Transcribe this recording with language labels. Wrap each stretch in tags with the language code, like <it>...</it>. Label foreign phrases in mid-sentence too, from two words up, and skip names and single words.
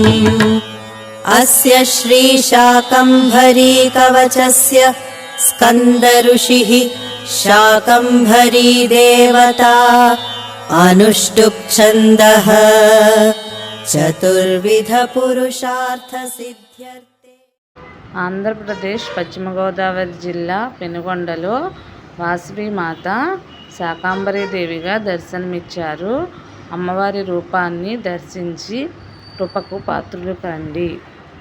<sa>अस्य श्रीशाकम्भरी कवचस्य स्कन्द ऋषिः शाकम्भरी देवता अनुष्टुप् छन्दः चतुर्विध पुरुषार्थ सिद्ध्यर्थे।</sa> <te>ఆంధ్రప్రదేశ్ పశ్చిమ గోదావరి జిల్లా పెనుగొండలో వాసవిమాత శాకంభరీదేవిగా దర్శనమిచ్చారు. అమ్మవారి రూపాన్ని దర్శించి కృపకు పాత్రులు కండి.</te>